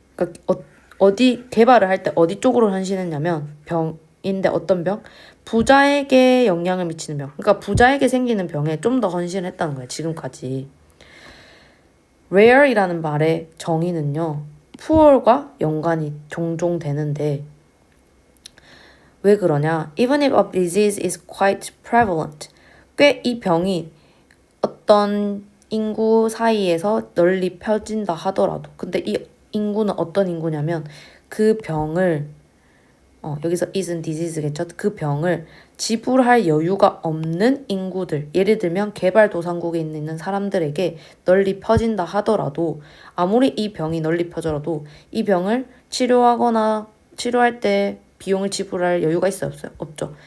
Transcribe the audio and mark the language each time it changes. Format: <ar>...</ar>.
<ko>그러니까 어디 개발을 할 때 어디 쪽으로 헌신했냐면 병인데 어떤 병? 부자에게 영향을 미치는 병. 그러니까 부자에게 생기는 병에 좀 더 헌신했다는 거예요. 지금까지. rare이라는 말의 정의는요, poor과 연관이 종종 되는데 왜 그러냐?</ko> <en>Even if a disease is quite prevalent.</en> <ko>꽤 이 병이 어떤 인구 사이에서 널리 펴진다 하더라도, 근데 이 인구는 어떤 인구냐면 그 병을 여기서 is은 disease겠죠. 그 병을 지불할 여유가 없는 인구들, 예를 들면 개발도상국에 있는 사람들에게 널리 펴진다 하더라도, 아무리 이 병이 널리 펴져도 이 병을 치료할 때 비용을 지불할 여유가 있어요, 없어요? 없죠.</ko>